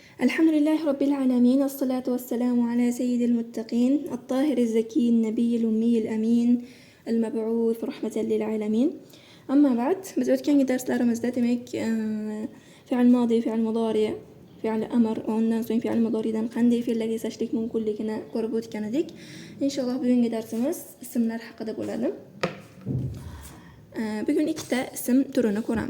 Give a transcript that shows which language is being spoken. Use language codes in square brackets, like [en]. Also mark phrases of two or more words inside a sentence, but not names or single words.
[ar] الحمد لله رب العالمين، والصلاة والسلام على سيد المتقين الطاهر الزكي النبي الأمي الأمين المبعوث رحمة للعالمين. أما بعد، [uz] biz o'tgan darslarimizda demak fe'l modi, fe'l mudori, fe'l amr va undan so'ng fe'l mudoridan qanday fe'llar yasashlik mumkinligini ko'rib o'tgan edik. Inshaalloh bugungi darsimiz ismlar haqida bo'ladi. Bugun ikkita ism turini ko'ramiz.